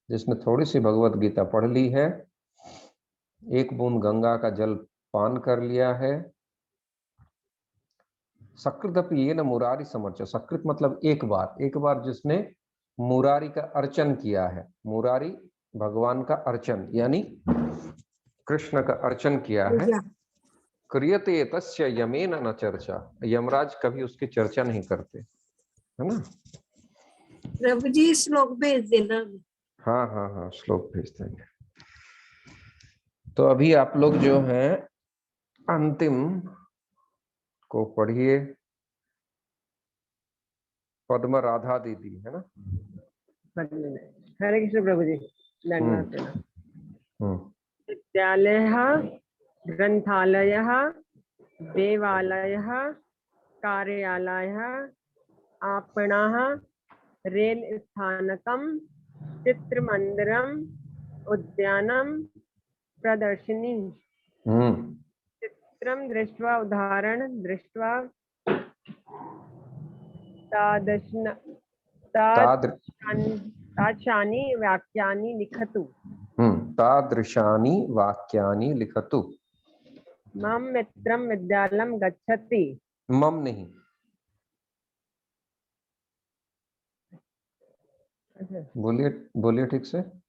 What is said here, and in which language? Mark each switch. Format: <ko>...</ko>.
<hi>जिसने थोड़ी सी भगवद गीता पढ़ ली है, एक बूंद गंगा का जल पान कर लिया है,</hi> <sa>सकृदपि येन मुरारी समर्चा।</sa> <hi>सकृत मतलब एक बार जिसने मुरारी का अर्चन किया है। मुरारी भगवान का अर्चन, यानी कृष्ण का अर्चन किया है।</hi> <sa>क्रियते तस्य यमेन न चर्चा।</sa> <hi>यमराज कभी उसकी चर्चा नहीं करते, है ना? प्रभु जी श्लोक भेज देना। हाँ हाँ हाँ, श्लोक भेज देंगे। तो अभी आप लोग जो हैं अंतिम को पढ़िए। पद्म राधा दीदी, है ना? हरे कृष्ण प्रभु जी।</hi> <sa>विद्यालयः, ग्रंथालयः, देवालयः, कार्यालयः, आपणः, रेल स्थानकं, चित्रमंदिरं, उद्यानं प्रदर्शिनी चित्रं दृष्ट्वा उदाहरणं दृष्ट्वा तादृश तादृशानि वाक्यानि लिखतु। तादृशानि वाक्यानि लिखतु। मम मित्रं विद्यालयं गच्छति।</sa> <hi>मम नहीं, बोलिए बोलिए ठीक से।</hi>